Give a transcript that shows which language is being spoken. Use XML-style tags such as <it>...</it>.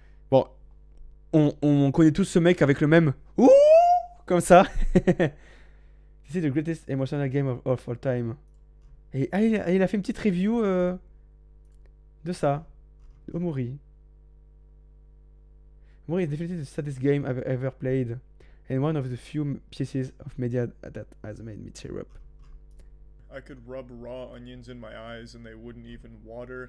<fr>Bon, on connaît tous ce mec avec le même ouh comme ça.</fr> <en>This is the greatest emotional game of all time.</en> <fr>Et il a fait une petite review de ça. Omori.</fr> <en>Omori is definitely the saddest game I've ever played. And one of the few pieces of media that has made me tear up. I could rub raw onions in my eyes and they wouldn't even water.</en>